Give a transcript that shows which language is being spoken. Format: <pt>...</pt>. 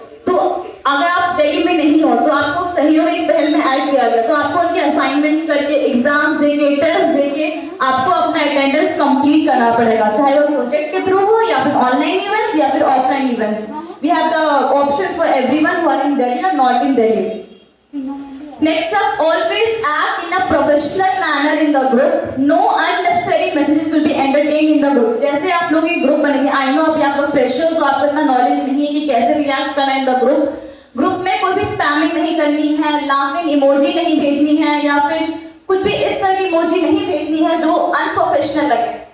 <hi>तो अगर आप दिल्ली में नहीं हो तो आपको सहयोग एक पहल में ऐड किया गया, तो आपको उनके असाइनमेंट्स करके, एग्जाम्स देके, टेस्ट देके आपको अपना अटेंडेंस कंप्लीट करना पड़ेगा, चाहे वो प्रोजेक्ट के थ्रू हो या फिर ऑनलाइन इवेंट्स या फिर offline events.</hi> <en>We have the option for everyone who are in Delhi और not in Delhi. Next up, always act in a professional manner in the group. No unnecessary messages will be entertained in the group.</en> <hi>जैसे आप लोग एक group बनेंगे,</hi> <en>I know</en> <hi>अभी आप लोग freshers हो, आपको इतना नॉलेज नहीं है कि कैसे रिएक्ट करना है</hi> <en>In the group.</en> <hi>ग्रुप में कोई भी स्पैमिंग नहीं करनी है, लाफिंग इमोजी नहीं भेजनी है या फिर कुछ भी इस तरह की इमोजी नहीं भेजनी है जो अनप्रोफेशनल लगे.</hi>